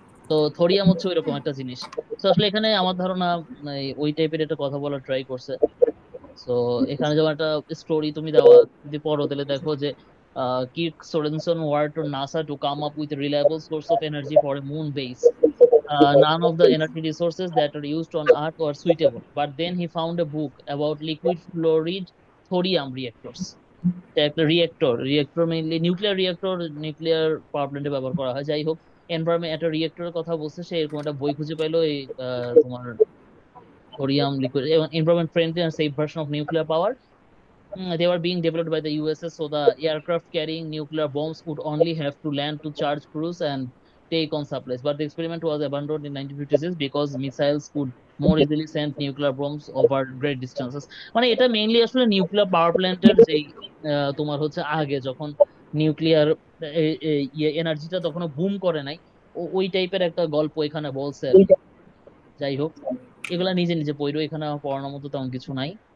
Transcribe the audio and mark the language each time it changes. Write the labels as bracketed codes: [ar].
[bn] তো থোরিয়াম হচ্ছে ওইরকম একটা জিনিস। তো আসলে এখানে আমার ধারণা ওই টাইপের একটা কথা বলার ট্রাই করছে। তো এখানে যেমন একটা স্টোরি তুমি দেওয়া, যদি পড়ো তাহলে দেখো যে [en] Kirk Sorensen were to NASA to come up with reliable source of energy for a moon base. None of the energy resources that are used on Earth were suitable, but then he found a book about liquid fluoride thorium reactors. [bn] এটা একটা reactor mainly nuclear reactor, nuclear power প্ল্যান্টে ব্যবহার করা হয়। যাই হোক, environment একটা রিয়েক্টরের কথা বলছে, সে এরকম একটা বই খুঁজে পাইলো, এই তোমার thorium liquid [en] Environment friendly and safe version of nuclear power. They were being developed by the USS, so the aircraft carrying nuclear bombs would only have to land to charge crews and take on supplies. But the experiment was abandoned in 1956 because missiles could more easily send nuclear bombs over great distances. [bn] মানে এটা mainly আসলে nuclear power প্ল্যান্টের যেই তোমার হচ্ছে আগে যখন nuclear এনার্জিটা তখনও বুম করে নাই, ওই টাইপের একটা গল্প এখানে বলছে আর কি। যাই হোক, এগুলা নিজে নিজে পড়ো, এখানে আমার পড়ানোর মতো তেমন কিছু নাই।